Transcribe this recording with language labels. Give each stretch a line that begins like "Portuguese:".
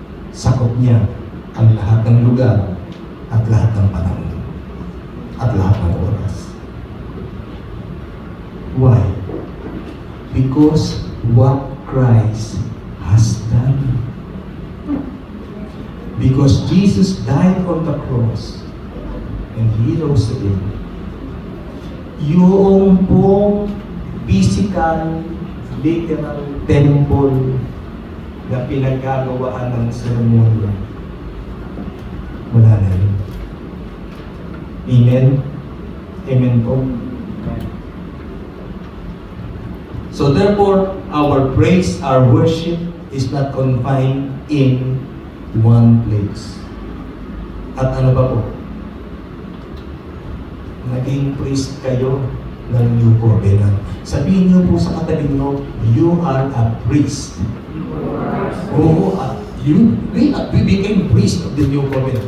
Filipino: Sakop niya ang lahat ng lugar at lahat ng panahon at lahat ng oras.
English: Why? Because what Christ has done. Because Jesus died on the cross and He rose again.
Filipino: Yung pong physical, literal temple na pinaggagawaan ng seremonya, wala na yun. Amen? Amen po?
English: So therefore, our praise, our worship is not confined in one place.
Filipino: At ano ba po? Naging priest kayo ng New Covenant. Sabihin niyo po sa katabi niyo,
English: you are a priest. Oo, we became priest of the New Covenant.